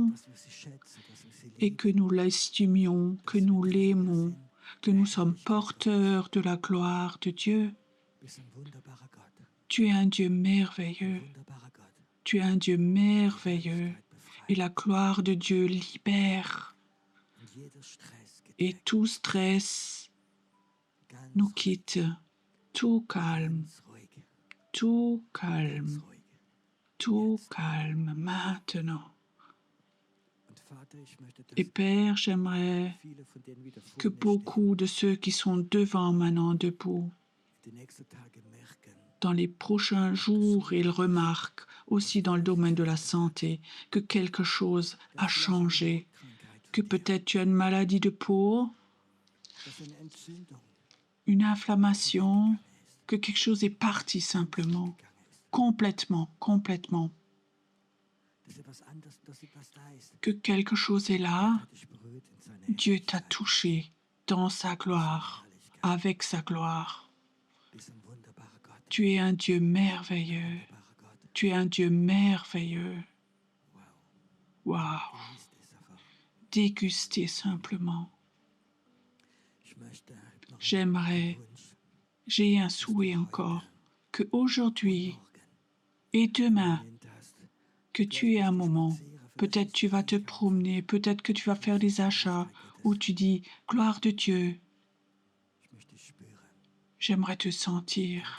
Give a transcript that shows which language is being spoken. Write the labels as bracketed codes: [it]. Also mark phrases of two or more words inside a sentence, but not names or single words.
[de] Dass wir sie schätzen, dass wir sie [fr] et [de] lieben. [fr] que nous l'estimions, que nous l'aimons, que nous sommes porteurs de la gloire de Dieu. [de] Du bist ein wunderbarer Gott. [fr] Tu es un Dieu merveilleux, [de] Wunderbarer Gott. [fr] tu es un Dieu merveilleux, [de] Befreit. [fr] et la gloire de Dieu libère, [de] Und jeder Stress geht [fr] et [de] weg. [fr] tout stress [de] Ganz [fr] nous quitte, tout calme, [de] ruhig. [fr] tout calme, [de] Ruhig. [fr] tout calme maintenant. [de] Und Vater, ich möchte, dass [fr] Et Père, j'aimerais [de] viele von denen wieder vor [fr] que [de] mir stehen, [fr] beaucoup de ceux qui sont devant maintenant debout, [de] die nächsten Tage merken, [fr] dans les prochains jours, ils remarquent aussi dans le domaine de la santé que quelque chose a changé, [de] Krankheit, [fr] que peut-être tu as une maladie de peau, [de] dass eine Entzündung [fr] une inflammation, que quelque chose est parti simplement, complètement, complètement, [de] dass etwas anders, dass etwas da ist, [fr] que quelque chose est là, [de] hat dich berührt in seiner [fr] Dieu t'a touché dans sa gloire, avec sa gloire. [de] Du bist ein wunderbarer Gott. [fr] Tu es un Dieu merveilleux, [de] Wunderbarer Gott. [fr] tu es un Dieu merveilleux. Wow. Waouh, [de] Genießt es einfach. [fr] dégustez simplement. [de] Ich möchte noch [fr] J'aimerais [de] einen Wunsch. [fr] J'ai un souhait encore, que aujourd'hui et demain, que tu aies un moment. Peut-être tu vas te promener, peut-être que tu vas faire des achats où tu dis « Gloire de Dieu, j'aimerais te sentir.